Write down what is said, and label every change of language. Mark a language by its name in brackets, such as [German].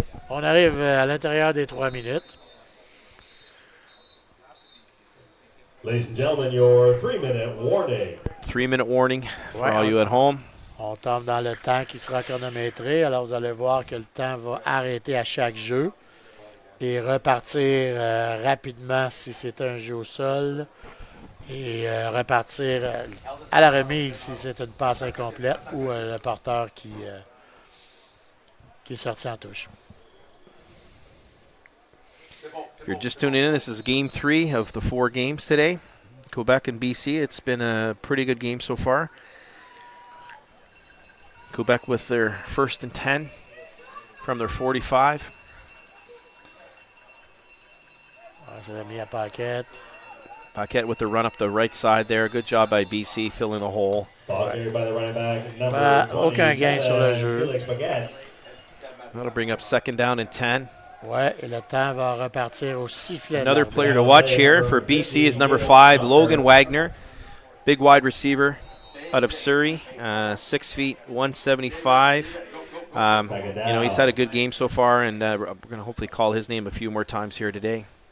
[French] On arrive à l'intérieur des 3 minutes. [English] Ladies and gentlemen, your 3-minute warning. 3-minute warning for Ouais, all you at home. [French] On tombe dans le temps qui sera chronométré. Alors, vous allez voir que le temps va arrêter à chaque jeu et repartir rapidement si c'est un jeu au sol et repartir à la remise si c'est une passe incomplète ou le porteur qui est sorti en touche. [English] If you're just tuning in, this is game 3 of the 4 games today. Quebec and BC. It's been a pretty good game so far. Quebec with their 1st and 10 from their 45. [French] Ça l'a mis à Paquette. [English] Paquette with the run up the right side there. Good job by BC filling the hole. Ball carried by the running back, number [French] Aucun gain [English] 27, [French] sur le jeu. [English] Felix Paquette. That'll bring up 2nd down and 10. [French] Ouais, et le temps va repartir au sifflet. [English] Another player to watch here for BC is number 5, Logan Wagner. Big wide receiver out of Surrey, 6 feet, 175. He's had a good game so far, and we're going to hopefully call his name a few more times here today.